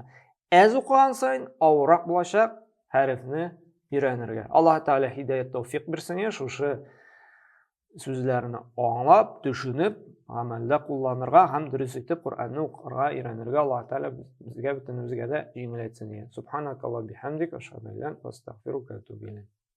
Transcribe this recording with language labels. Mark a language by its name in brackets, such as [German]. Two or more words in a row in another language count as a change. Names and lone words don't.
[Tatar] Әз укыган саен авыррак булачак хәрефне өйрәнергә. Аллаһ Тәгалә һидаят тәүфыйк бирсен, шушы сүзләрне аңлап, төшенеп, гамәлдә кулланырга һәм дөрес итеп Коръәнне укырга өйрәнергә Аллаһ Тәгалә безгә бөтенебезгә дә җиңел әйтсен. [Arabic] سبحانك اللهم بحمدك، أشهد أن لا إله إلا أنت، أستغفرك وأتوب إليك.